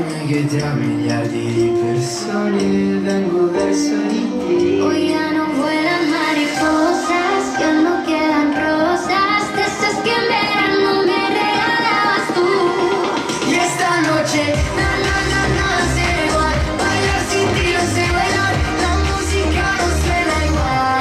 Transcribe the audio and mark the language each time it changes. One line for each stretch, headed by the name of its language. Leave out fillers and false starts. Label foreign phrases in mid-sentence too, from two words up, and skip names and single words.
Italian: che tra miliardi di persone vengo verso di te.
Spanish: Hoy ya no vuelan mariposas, ya no quedan rosas, de esas que en verano me regalabas tú. Y esta noche, nada será igual. Bailar sin ti no sé bailar, la música no suena igual.